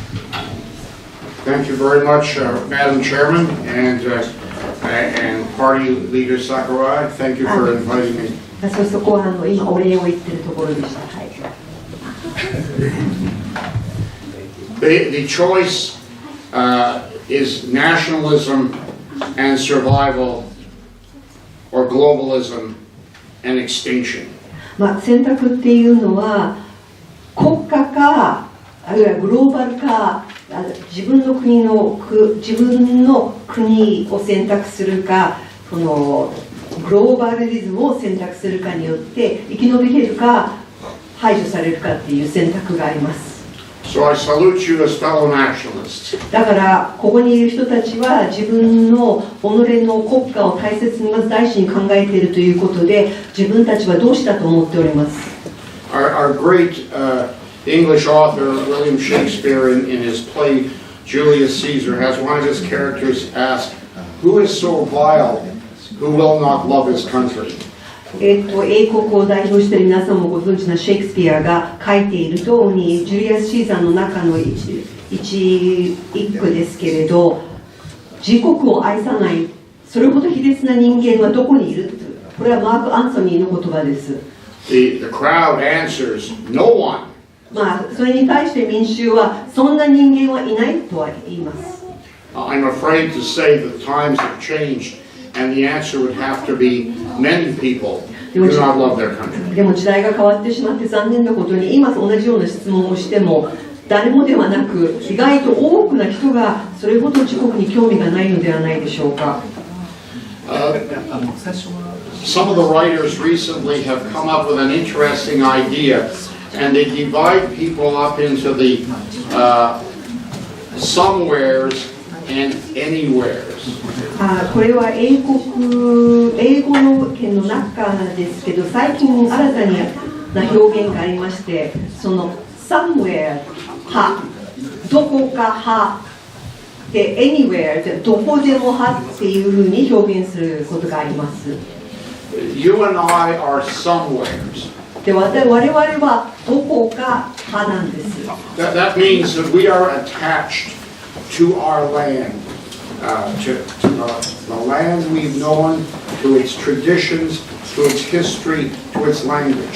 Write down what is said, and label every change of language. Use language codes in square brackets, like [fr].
[en] Thank you very much, Madam Chairman and Party Leader Sakurai. Thank you for inviting me. [ja] そこは今お礼を言ってるところでした。はい。 [en] The choice is nationalism and survival, or globalism and extinction. [ja] 選択っていうのは国家かあるいはグローバルか自分の国を選択するかこのグローバリズムを選択するかによって生き延びれるか排除されるかっていう選択があります。 [en] So I salute you as fellow nationalists. [ja] だからここにいる人たちは自分の己の国家を大切にまず第一に考えているということで自分たちは同志だと思っております。 [en] Our great English author William Shakespeare in his play Julius Caesar has one of his characters ask, "Who is so vile who will not love his country?" [ja] 英国を代表している皆さんもご存知のシェイクスピアが書いている通りジュリアス・シーザーの中の一句ですけれど自国を愛さないそれほど卑劣な人間はどこにいるこれはマーク・アンソニーの言葉です。 [en] The crowd answers, "No one." [ja] それに対して民衆はそんな人間はいないとは言います。 [en] I'm afraid to say that times have changed, and the answer would have to be many people do not love their country. [ja] でも時代が変わってしまって残念なことに今同じような質問をしても誰もではなく意外と多くの人がそれほど自国に興味がないのではないでしょうか。 [en] Some of the writers recently have come up with an interesting idea, and they divide people up into the somewheres and anywheres. [ja] これは英語の圏の中ですけど最近新たな表現がありましてその somewhere 派どこか派で anywhere でどこでも派っていうふうに表現することがあります。 [en] You and I are somewheres. [ja] で我々はどこか派なんです。 [en] That means that we are attached to our land, to the land we've known, to its traditions, to its history, to its language.